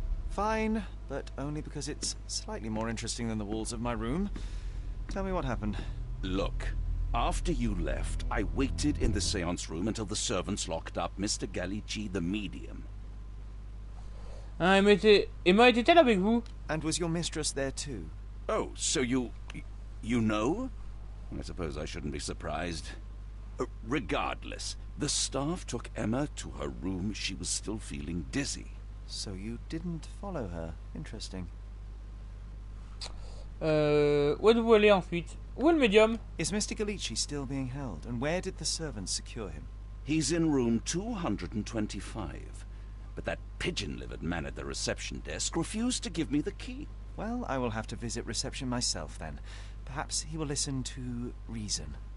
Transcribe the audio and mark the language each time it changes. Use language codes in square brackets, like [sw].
[en] Fine, but only because it's slightly more interesting than the walls of my room. Tell me what happened. Look, after you left, I waited in the seance room until the servants locked up Mr. Gallici, the medium. [fr] Ah, Emma était-elle avec vous? [en] And was your mistress there too? Oh, so you know? I suppose I shouldn't be surprised. Regardless, the staff took Emma to her room. She was still feeling dizzy. So you didn't follow her. Interesting. [fr] Où êtes-vous allé ensuite? Où est le médium? [en] Is Mr. Gallici still being held? And where did the servants secure him? He's in room 225. But that pigeon-livered man at the reception desk refused to give me the key. Well, I will have to visit reception myself then. Perhaps he will listen to reason.